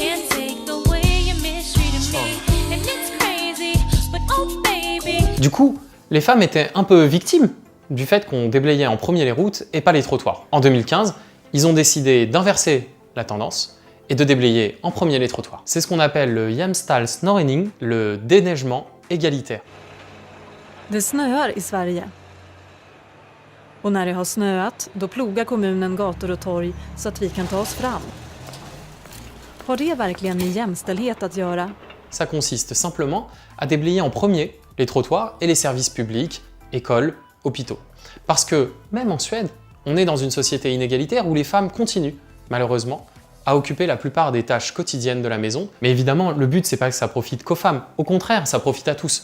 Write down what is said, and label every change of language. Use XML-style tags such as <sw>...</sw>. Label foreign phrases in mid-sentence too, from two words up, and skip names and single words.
<fr>Du coup, les femmes étaient un peu victimes du fait qu'on déblayait en premier les routes et pas les trottoirs. En 2015, ils ont décidé d'inverser la tendance et de déblayer en premier les trottoirs. C'est ce qu'on appelle le jämställdhetsnormning, le déneigement égalitaire.</fr> <sv>Det snöar i Sverige. Och när det har snöat, då plogar kommunen gator och torg så att vi kan ta oss fram. Har det verkligen med jämställdhet att göra?</sv> <fr>Ça consiste simplement à déblayer en premier les trottoirs et les services publics, écoles, hôpitaux. Parce que, même en Suède, on est dans une société inégalitaire où les femmes continuent, malheureusement, à occuper la plupart des tâches quotidiennes de la maison. Mais évidemment, le but, c'est pas que ça profite qu'aux femmes. Au contraire, ça profite à tous.</fr>